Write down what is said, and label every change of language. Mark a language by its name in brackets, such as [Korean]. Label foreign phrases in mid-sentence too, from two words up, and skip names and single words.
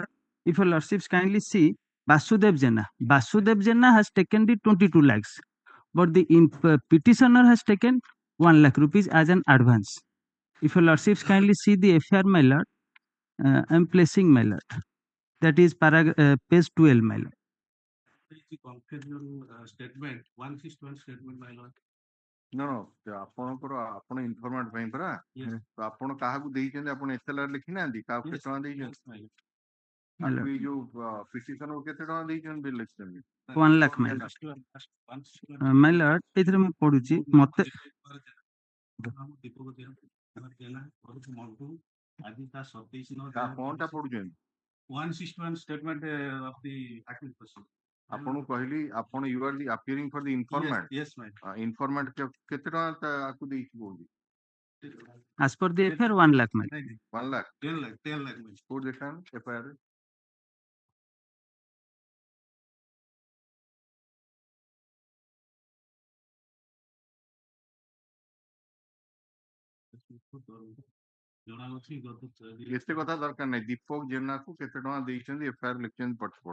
[English] If your lordships kindly see, Vasudev Jena has taken the 22 lakhs, but the petitioner has taken 1 lakh rupees as an advance. If your lordships kindly see the FIR, my lord, I am placing, my lord. That is page 12, my lord. Statement 161 statement, my lord. No, [Odia] ଆପଣଙ୍କର ଆପଣ ଇନଫର୍ମାଣ୍ଟ ପାଇଁ ପରା ତ ଆପଣ କାହାକୁ ଦେଇଛନ୍ତି ଆପଣ ଏତଲାରେ ଲେଖି ନାହାନ୍ତି କାହାକୁ କେତେ ଟଙ୍କା ଦେଇଛନ୍ତି ତାକୁ ଏଇ ଯୋଉ ପିଟିସନକୁ କେତେ ଟଙ୍କା ଦେଇଛନ୍ତି ବିଲ୍ ଲେଖିଛନ୍ତି [English] 1 lakh, my lord. My lord, [Odia] ଏଥିରେ ମୁଁ ପଢୁଛି ମତେ କଣଟା ପଢୁଛନ୍ତି [English] 161 statement of the accused person. [Odia] ଆପଣଙ୍କୁ କହିଲି ଆପଣ [English] you are the appearing for the informant. Yes, my [Odia] informant କେତେ ଟଙ୍କା ତାକୁ ଦେଇଛି କହୁଛି [English] as per the FIR 1 lakh, my lord. 1 lakh 10 lakh [Odia] କୋଉ ଦେଖାନ FIR ଏତେ କଥା ଦରକାର ନାହିଁ ଦୀପକ ଜେନାକୁ କେତେ ଟଙ୍କା ଦେଇଛନ୍ତି FIR ଲେଖିଛନ୍ତି ପଛପଡ଼